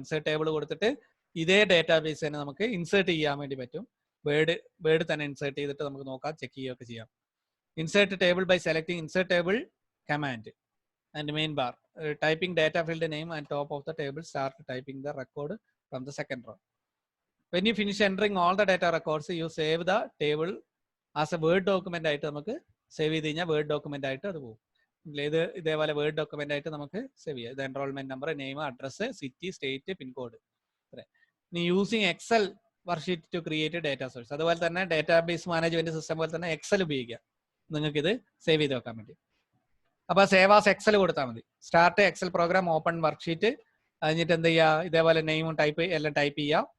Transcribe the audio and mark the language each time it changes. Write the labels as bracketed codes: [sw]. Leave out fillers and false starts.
[ml] Insert table കൊടുത്തിട്ട് ഇതേ database തന്നെ നമുക്ക് ഇൻസേർട്ട് ചെയ്യാൻ വേണ്ടി പറ്റും. വേർഡ് തന്നെ ഇൻസേർട്ട് ചെയ്തിട്ട് നമുക്ക് നോക്കാം, ചെക്ക് ചെയ്യുകയൊക്കെ ചെയ്യാം. [en] Insert table by selecting insert table command and main bar, typing data field name and top of the table, start typing the record from the second row. When you finish entering all the data records, you save the table as a Word document [ml] ആയിട്ട് നമുക്ക് save ചെയ്ത് കഴിഞ്ഞാൽ word document ആയിട്ട് അത് പോകും. ഇതേപോലെ word document ആയിട്ട് നമുക്ക് സേവ് ചെയ്യാം. ഇത് enrolment number, name, address, city, state, pincode. ഇനി [en] using Excel worksheet to create data source, [ml] അതുപോലെ തന്നെ ഡേറ്റാബേസ് മാനേജ്മെന്റ് സിസ്റ്റം പോലെ തന്നെ എക്സൽ ഉപയോഗിക്കാം നിങ്ങൾക്ക് ഇത് സേവ് ചെയ്ത് വെക്കാൻ വേണ്ടി. അപ്പൊ സേവ് ആസ് എക്സൽ കൊടുത്താൽ മതി. [en] start Excel program, open worksheet, [ml] കഴിഞ്ഞിട്ട് എന്ത് ചെയ്യുക, ഇതേപോലെ നെയിമും എല്ലാം ടൈപ്പ് ചെയ്യാം.